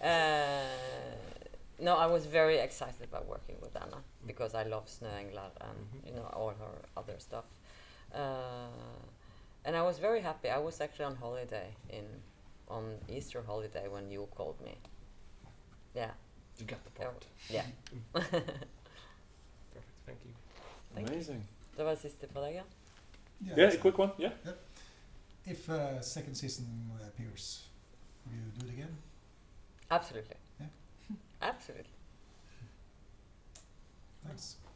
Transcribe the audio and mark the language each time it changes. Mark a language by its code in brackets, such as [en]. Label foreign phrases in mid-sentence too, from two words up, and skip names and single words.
[en] No, I was very excited about working with Anna because I love Snøengler and all her other stuff. And I was very happy. I was actually on holiday on Easter holiday when you called me. Yeah. You got the part. Yeah. Perfect. Thank you. Thank you. Amazing. [no] Det var det siste på deg, ja? [en] Yeah, a quick one. Yeah. If second season appears, will you do it again? Absolutely. Yeah. Absolutely. Thanks.